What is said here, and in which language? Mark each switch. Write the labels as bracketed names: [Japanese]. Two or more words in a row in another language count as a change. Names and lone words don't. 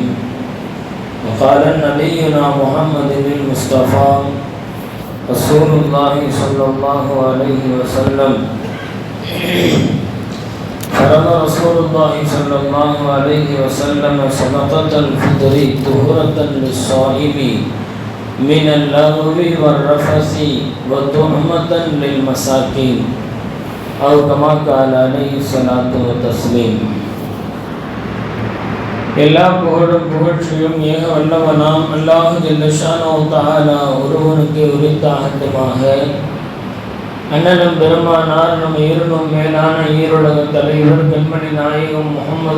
[Arabic] وقال نبينا محمد المصطفى رسول الله صلى الله عليه وسلم: فرض رسول الله صلى الله عليه وسلم صدقة الفطر طهرة للصائم من اللغو والرفث وطعمة للمساكين، أو كما قال عليه الصلاة والتسليم. [Tamil] எல்லா புகழும் புகழ்ச்சியும் ஏக வல்லவனாம் [Arabic] الله جل شأنه تعالى [Tamil] ஒருவனுக்கு உரித்தாகட்டுமாக. அண்ணலும் பெருமானார் நம் ஈரனும் மேலான ஈருலக தலைவர் கண்மணி நாயகம் முஹம்மது